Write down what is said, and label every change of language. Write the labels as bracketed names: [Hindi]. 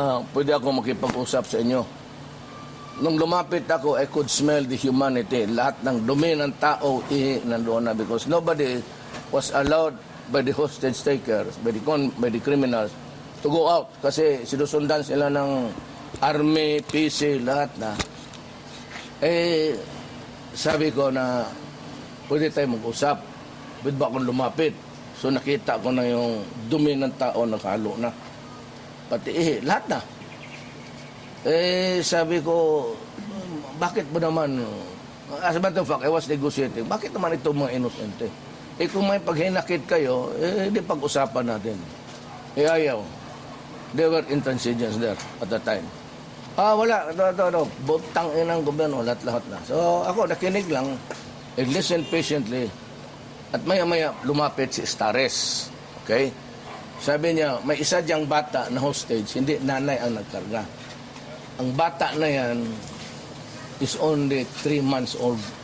[Filipino] Pwede ako makipag-usap sa inyo. Nung lumapit ako, [English] I could smell the humanity. [Filipino] Lahat ng dumi ng tao, nandoon na [English] because nobody was allowed by the hostage takers, by the criminals, to go out. [Filipino] Kasi sinusundan sila ng army, PC, lahat na. Sabi ko na pwede tayo mag-usap. Pwede ba akong lumapit? So nakita ko na yung dumi ng tao nakahalo na. Pati lahat na. Sabi ko, bakit ba naman, [English] as a matter of fact, I was negotiating, [Filipino] bakit naman ito mga inosente? Kung may paghinakit kayo, di pag-usapan natin. Ayaw. [English] There were intransigence there at the time. [Filipino] Wala. Butang inang gobyerno, lahat-lahat na. So ako, nakinig lang, [English] I listened patiently, [Filipino] at maya-maya lumapit si Stares. Okay? Sabi niya, may isa diyang bata na hostage, hindi nanay ang nagkarga. Ang bata na yan [English] is only 3 months old.